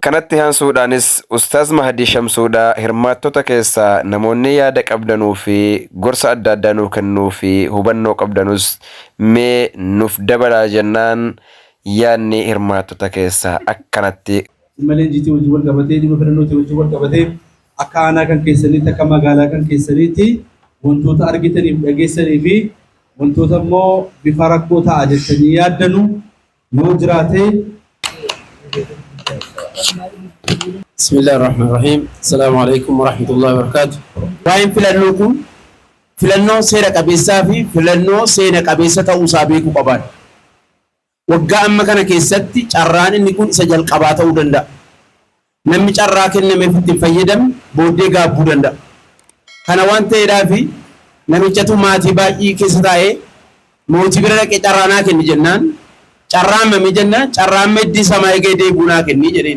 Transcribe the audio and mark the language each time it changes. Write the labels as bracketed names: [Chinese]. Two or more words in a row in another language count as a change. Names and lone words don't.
[Oromo] Kanatti aansuudhaanis Ustaaz Mahadii Shamsuudhaa hirmaattota keessaa namoonni yaada qabdanuu fi gorsa adda addaa nuu kennuu fi hubannoo qabdanus mee nuuf dabalaa jennaan yaadni hirmaattota keessaa akkanatti. Malee jiitii wajjin wal qabatee dhimma filannootii wajjin wal qabatee akka aanaa kan keessaniitti akka magaalaa kan keessaniitti wantoota argitaniif dhageessanii fi wantoota immoo bifa rakkoo ta'a jettanii yaaddanu yoo jiraate. [Arabic] بسم الله الرحمن الرحيم. السلام عليكم ورحمة الله وبركاته. [Oromo] Waa'een filannoo kun filannoo seera qabeessaa fi filannoo seena qabeessa ta'uusaa beekuu qaban. Waggaa amma kana keessatti carraan inni kun isa jalqabaa ta'uu danda'a. Namni carraa kennameef ittiin fayyadamne booddee gaabbuu danda'a. Kana waan ta'eedhaafi namichatu maatii baay'ee keessa taa'ee mootii bira dhaqee carraa naa kenni jennaan carraan mamii jennaan carraan meddii samaa eegee deebuu naa kenni jedheen.